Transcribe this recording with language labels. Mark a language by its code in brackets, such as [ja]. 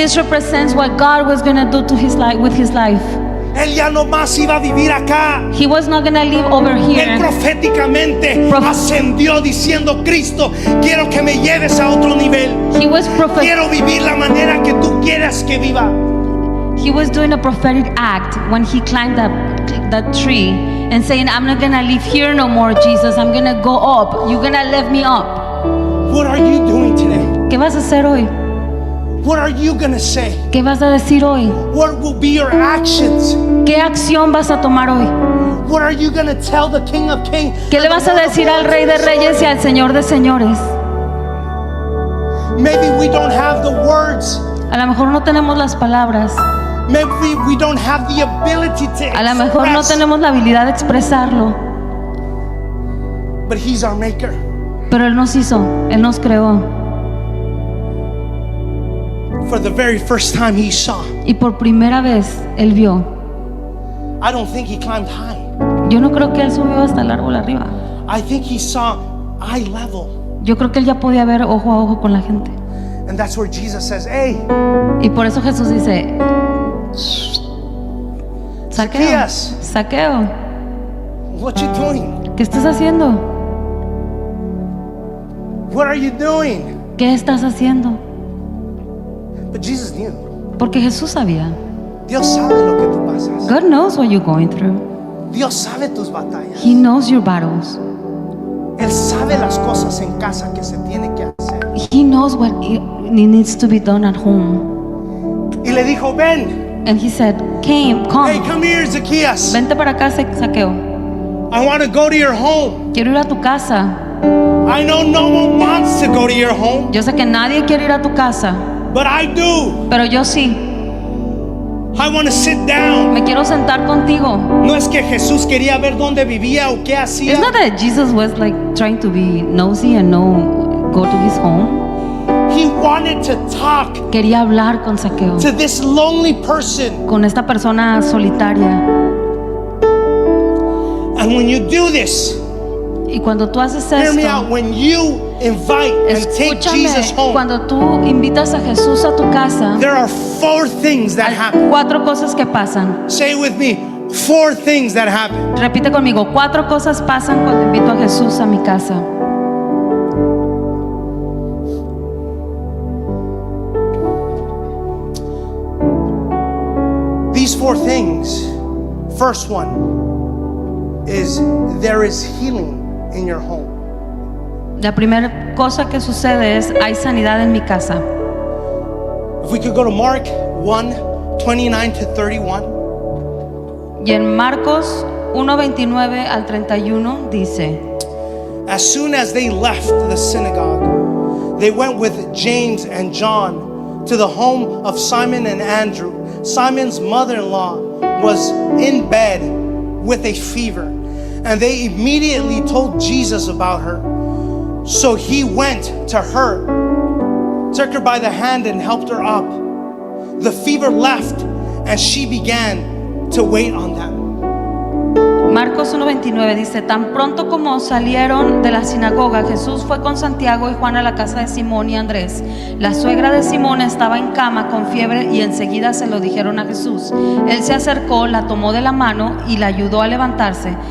[en] This represents what God was going to do to his life with his life. [es] Él ya no más iba a vivir acá. [en] He was not going to live over [es] Él [en] here. [es] proféticamente ascendió diciendo: Cristo, quiero que me lleves a otro nivel. [en] He was [es] Quiero vivir la manera que tú quieras que viva. [en] He was doing a prophetic act when he climbed that tree and saying, I'm not going to live here no more, Jesus. I'm going to go up. You're going to lift me up. What are you doing today? [es] ¿Qué vas a hacer hoy? [en] What are you going to say? [es] ¿Qué vas a decir hoy? [en] What will be your actions? [es] ¿Qué acción vas a tomar hoy? [en] What are you going to tell the King of Kings? [es] ¿Qué le vas a decir al Rey de Reyes y al Señor de Señores? [en] Maybe we don't have the words. [es] A lo mejor no tenemos las palabras. [en] Maybe we don't have the ability to [es] A lo mejor no [en] express, [es] tenemos la habilidad de expresarlo. [en] but He's our maker. [es] Pero Él nos hizo, Él nos creó. [en] For the very first time He saw, [es] Y por primera vez Él vio. [en] I don't think He climbed high. [es] Yo no creo que Él subió hasta el árbol arriba. [en] I think He saw eye level. [es] Yo creo que Él ya podía ver ojo a ojo con la gente. [en] And that's where Jesus says, hey, [es] Y por eso Jesús dice, Saqueo, [en] Zacchaeus. [es] Saqueo, [en] what you doing? [es] ¿qué estás haciendo? [en] What are you doing? [es] ¿Qué estás haciendo? [en] But Jesus knew. [es] Porque Jesús sabía. Dios sabe lo que tú pasas. [en] God knows what you're going through. [es] Dios sabe tus batallas. [en] He knows your battles. [es] Él sabe las cosas en casa que se tiene que hacer. [en] He knows what it needs to be done at home. [es] Y le dijo, ven, [en] And he said, hey, come, come here, Zacchaeus. [es] vente para acá, Saqueo. [en] I want to go to your home. [es] Quiero ir a tu casa. [en] I know no one wants to go to your home, [es] Yo sé que nadie quiere ir a tu casa, [en] but I do. [es] pero yo sí. [en] I want to sit down. [es] Me quiero sentar contigo. No es que Jesús quería ver dónde vivía o qué hacía. [en] It's not that Jesus was like trying to be nosy and go to his home. He wanted to talk [es] Quería hablar con Saqueo, [en] to this lonely person. [es] con esta persona solitaria. [en] And when you do this, [es] Y cuando tú haces [en] hear me out, [es] esto, [en] when you invite and take Jesus [es] escúchame, [en] home, [es] cuando tú invitas a Jesús a tu casa, [en] there are 4 things that [es] hay [en] happen. [es] 4 cosas que pasan. [en] Say it with me. 4 things that happen. [es] Repite conmigo, 4 cosas pasan cuando invito a Jesús a mi casa. [en] These 4 things. First one is there is healing in your home. [es] La primera cosa que sucede es, hay sanidad en mi casa. [en] If we could go to Mark 1, 29 to 31. [es] Y en Marcos 1:29 al 31 dice: [en] As soon as they left the synagogue, they went with James and John to the home of Simon and Andrew. Simon's mother-in-law was in bed with a fever, and they immediately told Jesus about her. So he went to her, took her by the hand and helped her up. The fever left, and she began to wait on them. [es] Marcos 1:29 dice: tan pronto como salieron de la sinagoga, Jesús fue con Santiago y Juan a la casa de Simón y Andrés. La suegra de Simón estaba en cama con fiebre y enseguida se lo dijeron a Jesús. Él se acercó, la tomó de la mano y la ayudó a levantarse.